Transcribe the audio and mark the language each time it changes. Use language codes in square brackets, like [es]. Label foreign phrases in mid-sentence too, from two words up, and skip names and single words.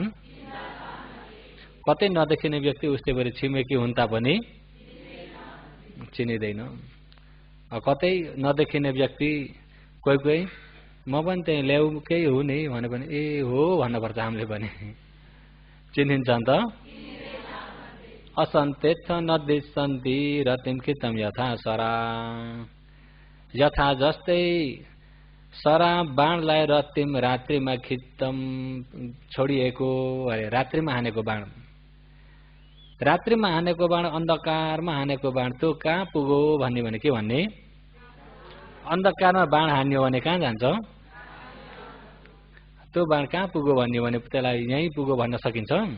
[ne] कतै नदेखिने व्यक्ति उस्तै गरी छिमेकी हुन् तापनि चिनिँदैन। कतै नदेखिने व्यक्ति कोही कोही म पनि त्यही ल्याउकै हो नि भने पनि ए हो भन्नुपर्छ हामीले पनि, चिनिन्छन् त। [pi] असन्तेथ नदिसन्ति रतिमखितम यथा सरा। [ne] यथा जस्तै सरा बाणलाई रतिम रात्रिमा खित्तम छोडिएको अरे, रात्रिमा हानेको बाण, रात्रिमा हानेको बाण, अन्धकारमा हानेको बाण त्यो कहाँ पुग्यो भन्ने भने के भन्ने? अन्धकारमा बाण हान्यो भने कहाँ जान्छ? त्यो बाण कहाँ पुग्यो भन्ने भने त्यसलाई यहीँ पुग्यो भन्न सकिन्छ?